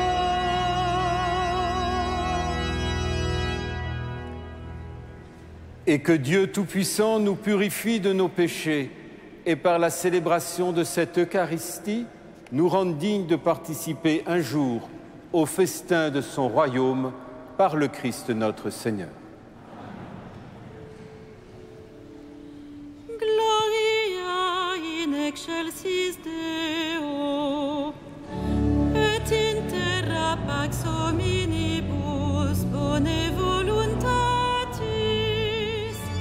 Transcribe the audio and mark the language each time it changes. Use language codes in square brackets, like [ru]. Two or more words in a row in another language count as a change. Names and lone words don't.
[fr] Et que Dieu Tout-Puissant nous purifie de nos péchés et par la célébration de cette Eucharistie, nous rende dignes de participer un jour au festin de son royaume par le Christ notre Seigneur. [la] Gloria in excelsis Deo, et in terra pax hominibus bone voluntatis.